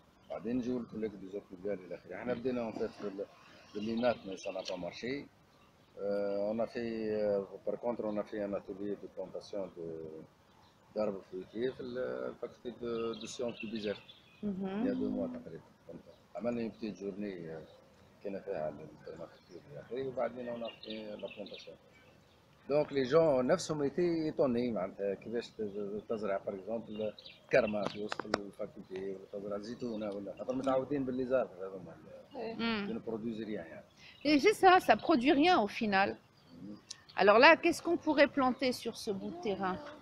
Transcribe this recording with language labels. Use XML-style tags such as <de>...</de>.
<ar>بعدين نجيو لك</ar> <fr>des autres pluviales</fr> <ar>الى اخره. احنا بدينا</ar> <fr>en fait</fr> <ar>باللينات</ar> <fr>mais ça n'a pas marché. On a fait, par contre, on a fait un atelier de plantation d'arbres fruitiers dans la faculté de sciences du Bizet, il y a 2 mois. On a une petite journée qui a fait à la faculté et puis on a fait la plantation. Donc les gens ont été étonnés</fr> <ar>كيفاش تزرع</ar> <fr>par exemple</fr> <ar>كرمه في وسط الفاكولتي ولا تزرع زيتونه ولا خاطر متعودين باللي زار هذوما</ar> <fr>ne produisent rien. Et c'est ça, ça produit rien au final. Alors là, qu'est-ce qu'on pourrait planter sur ce bout de terrain?</fr>